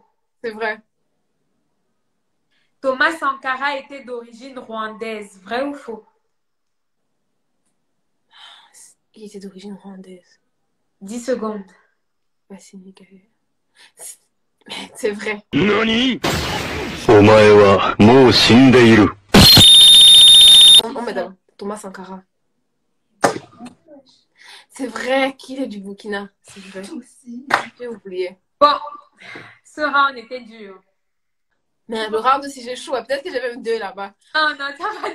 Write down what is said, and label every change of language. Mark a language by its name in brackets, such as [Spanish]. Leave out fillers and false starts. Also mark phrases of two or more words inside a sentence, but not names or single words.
[French] C'est vrai. Thomas Sankara était d'origine rwandaise. Vrai ou faux? Il était d'origine rwandaise. 10 secondes. Pas sénégalais. C'est vrai. [Japanese] NANI? お前はもう死んでいる。 [French] Oh, madame. Thomas Sankara. C'est vrai qu'il est du Burkina. C'est vrai. J'ai oublié. Bon, ce round était dur. Mais le round aussi, j'ai chaud. Peut-être que j'ai même 2 là-bas. Non, non, t'as pas de...